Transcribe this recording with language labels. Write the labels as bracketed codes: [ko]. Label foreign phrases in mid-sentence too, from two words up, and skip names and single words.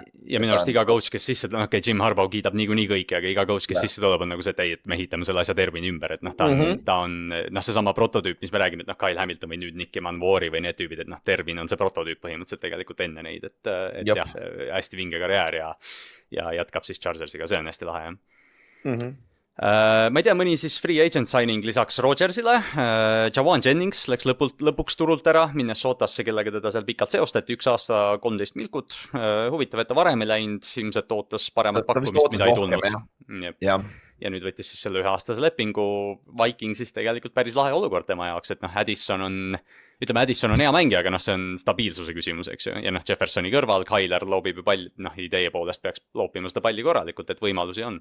[et] Ja minu arust iga coach, kes sisse, okei, Jim Harbaugh kiidab niikuinii kõiki, aga iga coach, kes sisse tuleb, on nagu see, et me ehitame selle asja Derwini ümber, et noh, ta on seesama prototüüp, mis me räägime, et noh, Kyle Hamilton või nüüd Nick Manwari või need tüübid, et noh, Derwin on see prototüüp põhimõtteliselt tegelikult enne neid, et jah, hästi vinge karjäär ja jätkab siis Chargersiga, see on hästi lahe, jah. Ma ei tea, mõni siis [en] free agent signing [et] lisaks Rodgersile, Jawan Jennings läks lõpuks turult ära Minnesotasse, kellega teda seal pikalt seostati, 1 aasta 13 milkut, huvitav, et ta varem ei läinud, ilmselt ootas paremat pakkumist, mida ei tulnud. Ja nüüd võttis siis selle 1-aastase lepingu, Vikingsis tegelikult päris lahe olukord tema jaoks, et noh, Addison on hea mängija, aga noh, see on stabiilsuse küsimus, eks ju, ja noh, Jeffersoni kõrval, Kyler loobib ju palli, noh, idee poolest peaks loopima seda palli korralikult, et võimalusi on.